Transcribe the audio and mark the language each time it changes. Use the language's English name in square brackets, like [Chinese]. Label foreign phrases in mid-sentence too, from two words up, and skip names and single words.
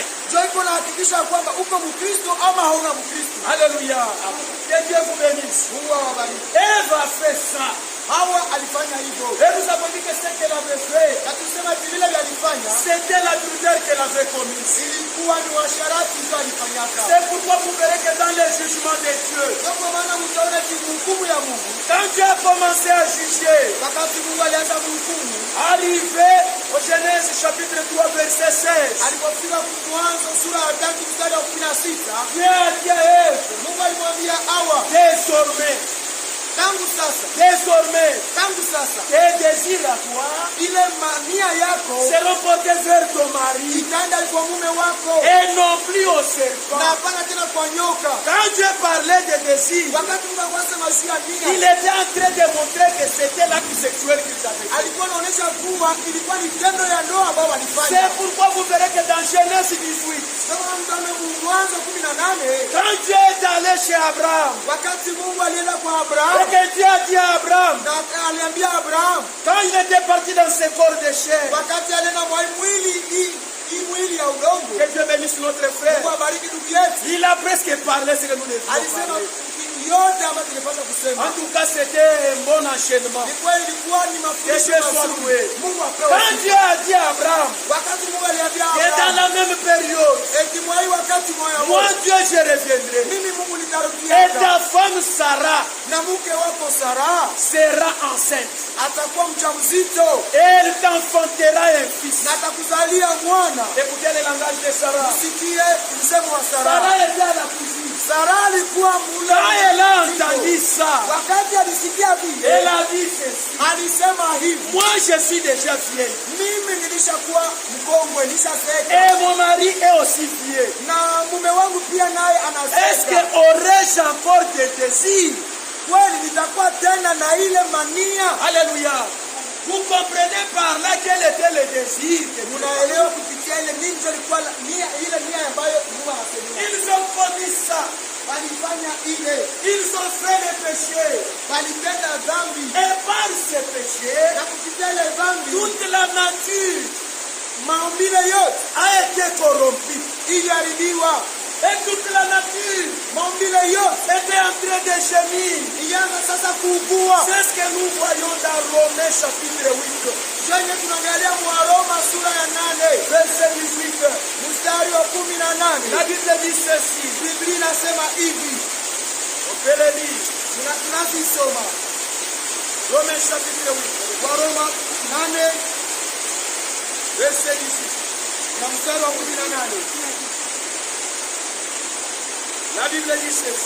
[Swahili] ndio iko nahakikisha kwamba uko Mkristo ama hauna Mkristo. [French] Alléluia. Que Dieu vous bénisse. [Swahili] Mungu awabariki. [French] Ève a fait ça. [Swahili] Hawa alifanya hivyo, [French] Et nous avons dit que ce qu'elle avait fait, [Swahili] na tusema vile alifanya [French] c'était l'adultère qu'elle avait commis. [Swahili] ilikuwa ni washarati ndio alifanyaka. [French] C'est pourquoi vous verrez que dans les jugements de Dieu, [Swahili] Ndio kwa maana mtaona hukumu ya Mungu, [French] quand Dieu a commencé à juger, [Swahili] wakati Mungu alianza kuhukumu, [French] arrivé au Genèse chapitre 3 verset 16, [Swahili] alipofika Mwanzo sura ya 3 mstari wa 16, [French] Dieu a dit à Ève, [Swahili] Mungu alimwambia Hawa, [French] désormais, [Swahili] tangu sasa [French] tes désirs à toi [Swahili] ile mania yako [French] seront portés vers ton mari [Swahili] itaenda kwa mume wako [French] et non plus au [Swahili] na [French] serpent. [Swahili] hapana tena kwa nyoka. [French] Quand Dieu parlait de désirs, [Swahili] Wakati Mungu akasema shia [French] il [Swahili] nia, [French] était en train de montrer que c'était l'acte sexuel qu'ils avaient fait. [Swahili] alikuwa anaonyesha kuwa ilikuwa ni tendo ya ndoa ambao walifanya. [French] C'est pourquoi vous verrez que dans Genèse 18, [Swahili] Kama mtano Mwanzo 18, [French] quand Dieu est allé chez Abraham, [Swahili] wakati Mungu alienda kwa [French] et [Swahili] Abraham [French] que Dieu a dit à Abraham, [Swahili] na aliambia Abraham, [French] quand il était parti dans ce corps de chair, [Swahili] wakati alienda kwa hii mwili ya udongo, [French] que Dieu bénisse notre frère, [Swahili] Mungu abariki ndugu yetu, [French] il a presque parlé ce que nous devions [Swahili] alisema [French] parler. [Swahili] yote ambayo tungepaswa kusema. [French] En tout cas, c'était un bon enchaînement. [Swahili] Ni kweli ilikuwa ni [French] Que [Swahili] mafundisho [French] Dieu soit [Swahili] mazuri. [French] loué. [Swahili] Mungu apewe [French] Quand [Swahili] sifa. [French] Dieu a dit à Abraham, [Swahili] Wakati Mungu aliambia [French] et dans [Swahili] Abraham, [French] la même période, [Swahili] eti mwa hii wakati moya [French] moi [Swahili] wote, [French] Dieu je reviendrai. [Swahili] mimi Mungu [French] Et [Swahili] nitarudia [French] ta femme Sarah [Swahili] na mke wako Sara [French] sera enceinte. [Swahili] atakuwa mjamzito [French] Et elle t'enfantera un fils. [Swahili] na atakuzalia mwana. [French] Écoutez le langage de Sarah. [Swahili] Usikie msemo wa Sara. [French] Sarah était à la cuisine. [Swahili] Sara alikuwa mula. [French] Quand elle a entendu ça, [Swahili] Wakati alisikia vile, [French] elle a dit ceci. [Swahili] alisema hivi, [French] Moi je suis déjà vieille. [Swahili] mimi nilishakuwa mkongwe, nishazeeka [French] Et mon mari est aussi vieux. [Swahili] na mume wangu pia naye [French] Est-ce que [Swahili] anazeeka. [French] aurais-je encore des désirs? [Swahili] Kweli nitakuwa tena na ile mania. [French] Alléluia. Vous désir que Dieu a. [Swahili] Unaelewa kupitia ile nini ndio ilikuwa ile nia ambayo Mungu anasemea. [French] Ils ont commis ça. [Swahili] Walifanya ile. [French] Ils ont fait le péché. [Swahili] Walitenda dhambi. [French] Et par ce péché, [Swahili] Na kupitia ile dhambi, [French] toute la nature [Swahili] maumbile yote [French] a été corrompue. [Swahili] iliharibiwa. [French] Et toute la nature [Swahili] Maumbile yote [French] était en train de gémir. [Swahili] ilianza sasa kuugua. [French] C'est ce que nous voyons dans Romains chapitre 8, [Swahili] Jenye tunaangalia Waroma sura ya 8 [French] verset 18. [Swahili] mstari wa 18. [French] La Bible dit ceci. [Swahili] Biblia inasema hivi. [French] On peut le lire. [Swahili] Tunasoma [French] Romains chapitre 8, [Swahili] Waroma 8 [French] verset 18. [Swahili] na mstari wa 18. [French] La Bible dit ceci.